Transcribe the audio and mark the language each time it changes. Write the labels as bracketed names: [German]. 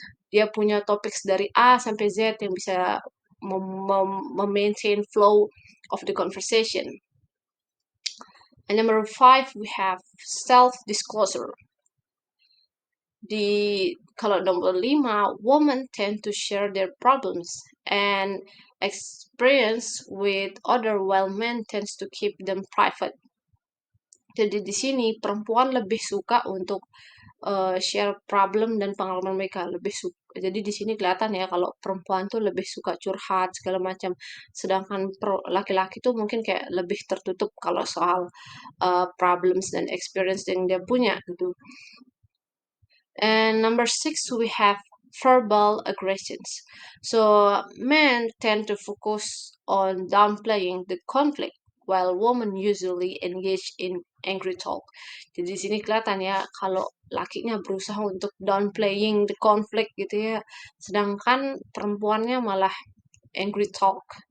[Indonesian] Dia punya topik dari A sampai Z yang bisa memaintain [English] flow of the conversation. And number 5, we have self-disclosure. [Indonesian] Kalau nomor 5, [English] women tend to share their problems and experience with other while men tends to keep them private. [Indonesian] Jadi di sini perempuan lebih suka untuk share problem dan pengalaman mereka lebih suka. Jadi di sini kelihatan ya kalau perempuan tuh lebih suka curhat segala macam. Sedangkan laki-laki tuh mungkin kayak lebih tertutup kalau soal problems dan experience yang dia punya gitu. [English] And number 6, we have verbal aggressions. So men tend to focus on downplaying the conflict, while women usually engage in angry talk. [Indonesian] Jadi di sini kelihatan ya kalau lakinya berusaha untuk [English] downplaying the conflict [Indonesian] gitu ya, sedangkan perempuannya malah [English] angry talk.